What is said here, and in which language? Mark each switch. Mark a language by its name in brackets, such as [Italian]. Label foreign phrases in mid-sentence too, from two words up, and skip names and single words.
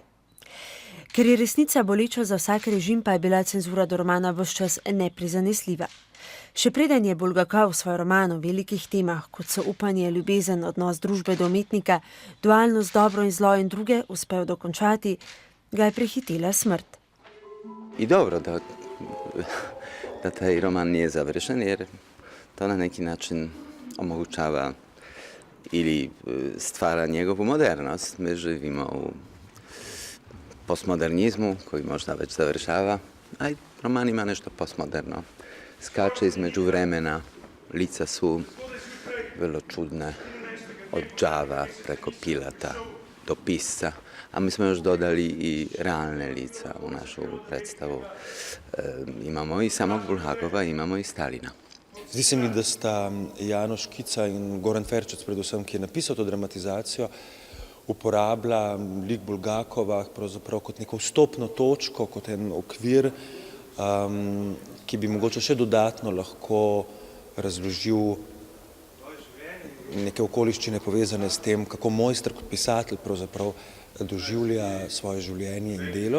[Slovenian] Ker je resnica boleča za vsak režim, pa je bila cenzura do romana ves čas neprizanesljiva. Še preden je Bulgakov svoj roman o velikih temah, kot so upanje, ljubezen, odnos družbe do umetnika, dualnost dobro in zlo in druge, uspel dokončati, ga je prehitela smrt. [Croatian] I dobro da taj roman nije završen, jer to na neki način omogućava ili stvara njegovu modernost. Mi živimo u postmodernizmu koji možda već završava, a i roman ima nešto postmoderno. Skače između vremena, lica su vrlo čudne, od Đava preko Pilata do pisca, a mi smo još dodali i realne lica u našu predstavu. Imamo i samog Bulgakova, imamo i Stalina. [Slovenian] Zdi se mi, da sta Janoš Kica in Goran Ferčec, predvsem, ki je napisal to dramatizacijo, uporablja lik Bulgakova pravzaprav kot neko vstopno točko, kot en okvir, ki bi mogoče še dodatno lahko razložil neke okoliščine povezane s tem, kako Mojster kot pisatelj pravzaprav doživlja svoje življenje in delo.